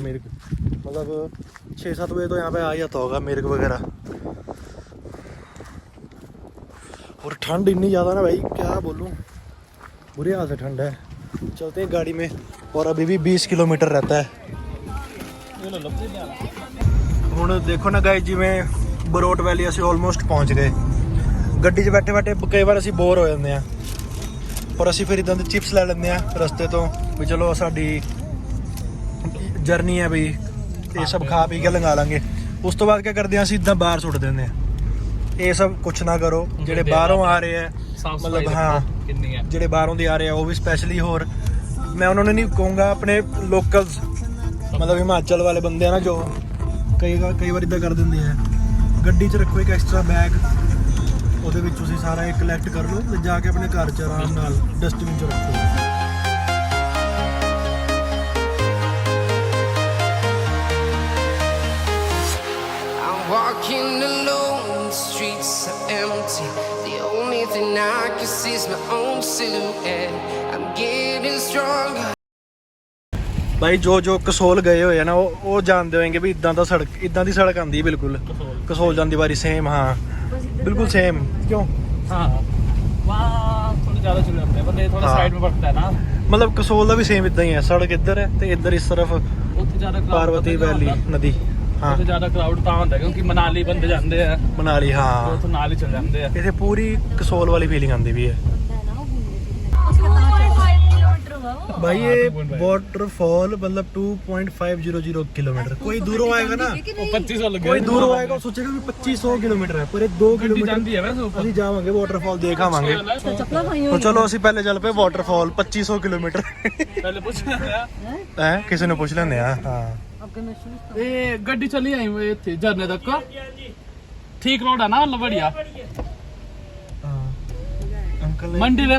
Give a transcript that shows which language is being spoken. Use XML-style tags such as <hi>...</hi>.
<hi>मिर्ग मतलब 6-7 बजे तो यहाँ पे आ जाता होगा मिर्ग वगैरह। और ठंड इतनी ज़्यादा ना भाई क्या बोलूँ, बुरे हाल से ठंड है। चलते हैं गाड़ी में। और अभी भी 20 किलोमीटर रहता है।</hi> <pa>ਹੁਣ ਦੇਖੋ ਨਾ ਗਾਇਸ, ਜਿਵੇਂ ਬਰੋਟ ਵੈਲੀ ਅਸੀਂ ਆਲਮੋਸਟ ਪਹੁੰਚ ਗਏ। ਗੱਡੀ 'ਚ ਬੈਠੇ ਬੈਠੇ ਕਈ ਵਾਰ ਅਸੀਂ ਬੋਰ ਹੋ ਜਾਂਦੇ ਆ, ਔਰ ਅਸੀਂ ਫਿਰ ਇਦਾਂ ਦੇ ਚਿਪਸ ਲੈ ਲੈਂਦੇ ਆ ਰਸਤੇ ਤੋਂ ਵੀ ਚਲੋ ਸਾਡੀ ਜਰਨੀ ਹੈ ਵੀ ਇਹ ਸਭ ਖਾ ਪੀ ਕੇ ਲੰਘਾ ਲਾਂਗੇ। ਉਸ ਤੋਂ ਬਾਅਦ ਕੀ ਕਰਦੇ ਆ, ਅਸੀਂ ਇਦਾਂ ਬਾਹਰ ਸੁੱਟ ਦਿੰਦੇ ਆ। ਇਹ ਸਭ ਕੁਛ ਨਾ ਕਰੋ। ਜਿਹੜੇ ਬਾਹਰੋਂ ਆ ਰਹੇ ਆ, ਮਤਲਬ ਹਾਂ ਜਿਹੜੇ ਬਾਹਰੋਂ ਦੇ ਆ ਰਹੇ ਆ ਉਹ ਵੀ ਸਪੈਸ਼ਲੀ। ਹੋਰ ਮੈਂ ਉਹਨਾਂ ਨੂੰ ਨਹੀਂ ਕਹੂੰਗਾ, ਆਪਣੇ ਲੋਕਲਸ ਮਤਲਬ ਹਿਮਾਚਲ ਵਾਲੇ ਬੰਦੇ ਆ ਨਾ ਜੋ ਕਈ ਵਾਰ ਇਦਾਂ ਕਰ ਦਿੰਦੇ ਆ। ਗੱਡੀ 'ਚ ਰੱਖੋ ਇੱਕ ਐਕਸਟਰਾ ਬੈਗ, ਉਹਦੇ ਵਿੱਚ ਤੁਸੀਂ ਸਾਰਾ ਇਹ ਕਲੈਕਟ ਕਰ ਲਓ ਤੇ ਜਾ ਕੇ ਆਪਣੇ ਘਰ 'ਚ ਆਰਾਮ ਨਾਲ ਡਸਟਬਿਨ 'ਚ ਰੱਖੋ।</pa> <en>Walking alone, the streets are empty. The only thing I can see is my own silhouette. I'm getting stronger.</en> <pa>ਭਾਈ ਜੋ ਕਸੋਲ ਗਏ ਹੋਏ ਆ ਨਾ ਉਹ ਜਾਣਦੇ ਹੋਣਗੇ ਵੀ ਇਦਾਂ ਦੀ ਸੜਕ ਆਂਦੀ ਬਿਲਕੁਲ ਕਸੋਲ ਜਾਂਦੀ ਵਾਰੀ ਸੇਮ।</pa> <hi>ਹਾਂ बिल्कुल सेम। क्यों? हाँ वहाँ थोड़े ज़्यादा चले जाते हैं बंदे, थोड़ा साइड में पड़ता है ना। मतलब कसोल का भी सेम इतना ही है। सड़क इधर है तो इधर इस तरफ पार्वती वैली नदी। हाँ ज़्यादा क्राउड</hi> <pa>ਤਾਂ ਹੁੰਦਾ ਕਿਉਂਕਿ ਮਨਾਲੀ ਬੰਦੇ ਜਾਂਦੇ ਆ।</pa> <hi>मनाली हाँ</hi> <pa>ਉੱਥੋਂ ਨਾਲ ਹੀ ਚਲੇ ਜਾਂਦੇ ਆ।</pa> <hi>इतने पूरी कसोल वाली फीलिंग आती भी है। होगा वो। भाई ये वाटरफॉल मतलब 2.500 किलोमीटर। कोई दूरों आएगा ना, 2500 लगे कोई दूरों आएगा वो सोचेगा कि 2500 किलोमीटर है, पर ये 2 किलोमीटर</hi> <pa>ਅਸੀਂ ਜਾਵਾਂਗੇ ਵਾਟਰਫਾਲ ਦੇਖਾਵਾਂਗੇ। चप्पला पाई</pa> <hi>तो चलो</hi> <pa>ਅਸੀਂ ਪਹਿਲੇ ਚੱਲ ਪਏ ਵਾਟਰਫਾਲ 2500 ਕਿਲੋਮੀਟਰ ਪਹਿਲੇ ਪੁੱਛ ਲਿਆ ਹੈ, ਕਿਸੇ ਨੂੰ ਪੁੱਛ ਲੈਂਦੇ ਆ। ਹਾਂ</pa> <hi>आपके में शूज</hi> <pa>ਇਹ ਗੱਡੀ ਚੱਲੀ ਆਈ ਵੇ ਇੱਥੇ ਝਰਨੇ ਤੱਕ ਠੀਕ ਰੋਡ ਹੈ ਨਾ ਮਤਲਬ बढ़िया ਅੰਕਲ ਨੇ</pa>